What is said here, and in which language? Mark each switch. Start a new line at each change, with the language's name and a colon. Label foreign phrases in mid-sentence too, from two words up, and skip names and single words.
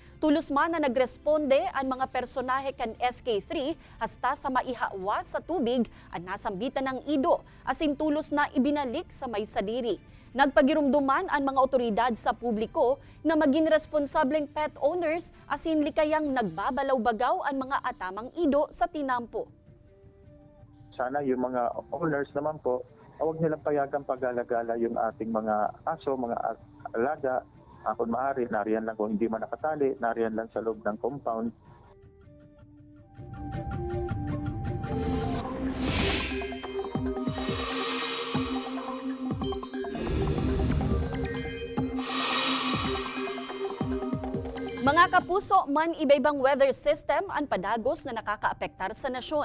Bikol: Tulos man na nagresponde ang mga personahe kan SK3 hasta sa maihawa sa tubig ang nasambitan ng ido, asin tulos na ibinalik sa may sadiri. Nagpagirumduman ang mga otoridad sa publiko na maging responsableng
English: pet owners
Bikol: asin likayang nagbabalaw-bagaw ang mga atamang ido sa tinampo.
Filipino: Sana yung mga owners naman po, huwag nilang payagang pag-alagala yung ating mga aso, mga alaga. Kung maaari, nariyan lang kung hindi man nakatali, nariyan lang sa loob ng compound.
Bikol: Mga kapuso, man iba-ibang
English: weather system
Bikol: ang padagos na nakakaapektar sa nasyon.